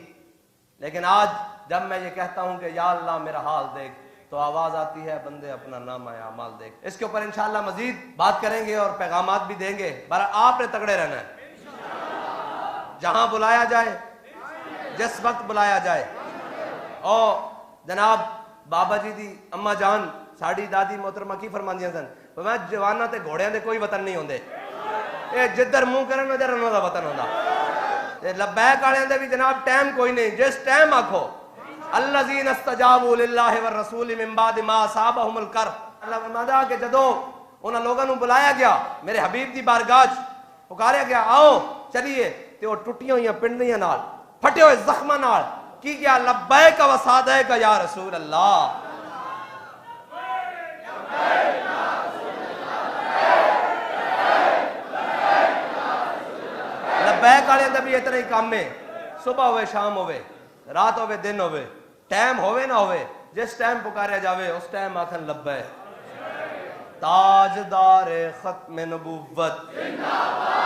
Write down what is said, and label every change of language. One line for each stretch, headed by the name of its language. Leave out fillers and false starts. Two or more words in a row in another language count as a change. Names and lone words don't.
Urdu: لیکن آج جب میں یہ کہتا ہوں کہ یا اللہ میرا حال دیکھ، تو آواز آتی ہے بندے اپنا نام آیا مال دیکھ. اس کے اوپر ان شاء اللہ مزید بات کریں گے اور پیغامات بھی دیں گے. پر آپ نے تگڑے رہنا ہے، جہاں بلایا جائے، جس وقت بلایا جائے.
Punjabi: اور جناب بابا جی دی اماں جان ساڈی دادی محترمہ کی فرماندیاں سن، میں جواناں تے گھوڑیاں دے کوئی وطن نہیں ہوندے، یہ جدھر منہ کرن ادھر انہاں دا وطن ہوندا. تے لبیک والیاں دے بھی جناب ٹائم کوئی نہیں، جس ٹائم آکھو
Arabic: الذين استجابوا لله والرسول من بعد ما أصابهم القر.
Punjabi: اللہ فرماندا کہ جدوں انہاں لوکاں نوں بلایا گیا میرے حبیب دی بارگاہ چ، پکاریا گیا آؤ چلیے، تے او ٹٹیاں ہوئیاں پنڈیاں نال، پھٹے ہوئے زخماں نال کی کیا
Arabic: لبيك وسعديك يا رسول الله.
Punjabi: لبیک والے دا بھی اتنا ہی کام ہے، صبح ہووے شام ہووے رات ہووے دن ہووے، ٹائم ہووے نہ ہووے، جس ٹائم پکارا جاوے اس ٹائم آکھن لبیک.
Urdu: تاجدار ختم نبوت